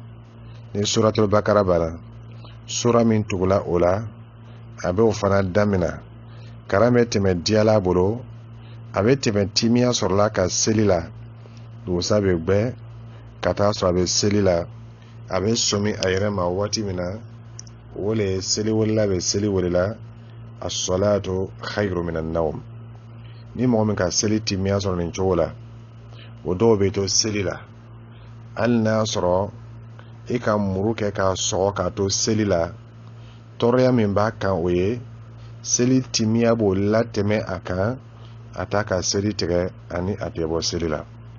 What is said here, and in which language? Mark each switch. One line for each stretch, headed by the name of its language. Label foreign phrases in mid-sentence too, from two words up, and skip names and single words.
Bambara: Ni suratul Bakara banna sura min tugula o la a bɛ o fana damina, karan bɛ tɛmɛ diyala bolo, a bɛ tɛmɛ timiya sɔrɔla ka seli la, dugusa bɛ gbɛ ka taa sɔrɔ a bɛ seli la, a bɛ sɔmi a yɛrɛ ma waati min na o le ye seli welila bɛ seli welila
Arabic: الصلاة خير من النوم.
Bambara: Ni mɔgɔ min ka seli timiya sɔrɔ nin cogo la o dɔw bɛ to seli la hali n'a sɔrɔ i ka muru kɛ k'a sɔgɔ k'a to seli la, tɔɔrɔya min b'a kan o ye seli timiya b'o latɛmɛ a kan a t'a ka seli tigɛ ani a tɛ bɔ seli la.